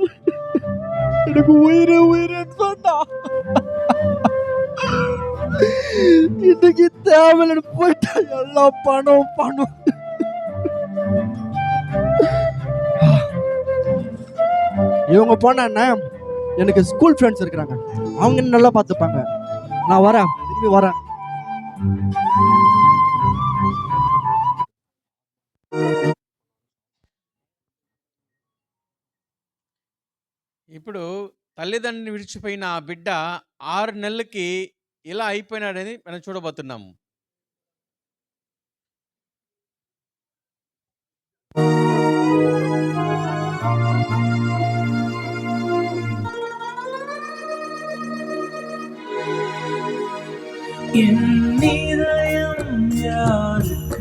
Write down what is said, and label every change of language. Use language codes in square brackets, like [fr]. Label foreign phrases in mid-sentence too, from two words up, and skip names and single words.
[ta] எனக்கு உயிரேன்னு சொன்னா இன்னைக்கு தேவையில்லை போயிட்டா. எல்லாம் பணம். இவங்க போனா என்ன, எனக்கு ஸ்கூல் ஃப்ரெண்ட்ஸ் இருக்கிறாங்க. அவங்க என்ன நல்லா பார்த்துப்பாங்க. நான் வரேன், திரும்பி வரேன். [te] ఇప్పుడు తల్లిదండ్రుని విడిచిపోయిన ఆ బిడ్డ 6 నెలలకి ఎలా అయిపోయినాడని మనం చూడబోతున్నాము. [ta] என் இதயம் யாருக்கு